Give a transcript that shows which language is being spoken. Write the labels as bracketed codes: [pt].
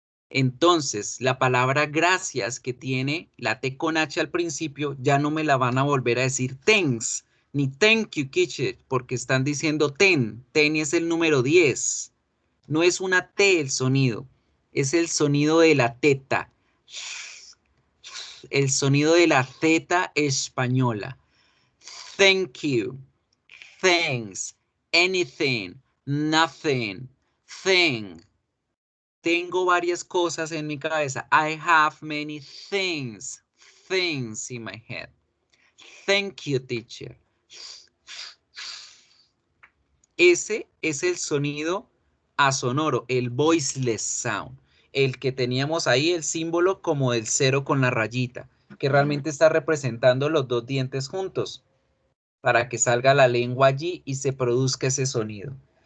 [es] Entonces, la palabra gracias que tiene la T con H al principio, ya no me la van a volver a decir thanks, ni [en] thank you, [es] Kitchen, porque están diciendo ten es el número 10. No es una T el sonido, es el sonido de la teta, el sonido de la Z española. [en] Thank you, thanks, anything, nothing, thing. [es] Tengo varias cosas en mi cabeza. [en] I have many things in my head. Thank you, teacher. [es] Ese es el sonido asonoro, el voiceless sound. El que teníamos ahí, el símbolo como del 0 con la rayita, que realmente está representando los dos dientes juntos para que salga la lengua allí y se produzca ese sonido.